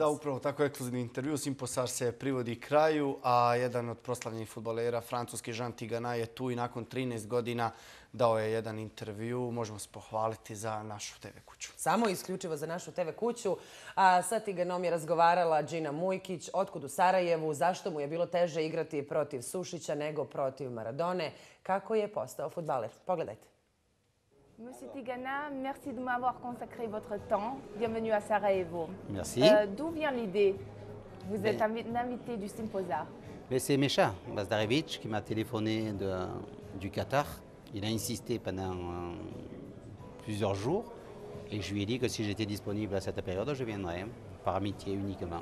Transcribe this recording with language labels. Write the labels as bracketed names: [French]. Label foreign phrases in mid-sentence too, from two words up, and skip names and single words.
[Bosnian] Da, upravo tako ekskluzivni intervju. Simposar se privodi kraju, a jedan od proslavljenih fudbalera, francuski Jean Tigana, je tu i nakon 13 godina dao je jedan intervju. Možemo se pohvaliti za našu TV kuću. Samo isključivo za našu TV kuću. A sa Tiganom je razgovarala Džina Mujkić. Otkud u Sarajevu? Zašto mu je bilo teže igrati protiv Sušića nego protiv Maradone? Kako je postao fudbaler? Pogledajte. [French] Monsieur Tigana, merci de m'avoir consacré votre temps. Bienvenue à Sarajevo. Merci. D'où vient l'idée? Vous êtes un invité du Symposa. C'est Mecha Bazdarevic qui m'a téléphoné du Qatar. Il a insisté pendant plusieurs jours et je lui ai dit que si j'étais disponible à cette période, je viendrais, par amitié uniquement.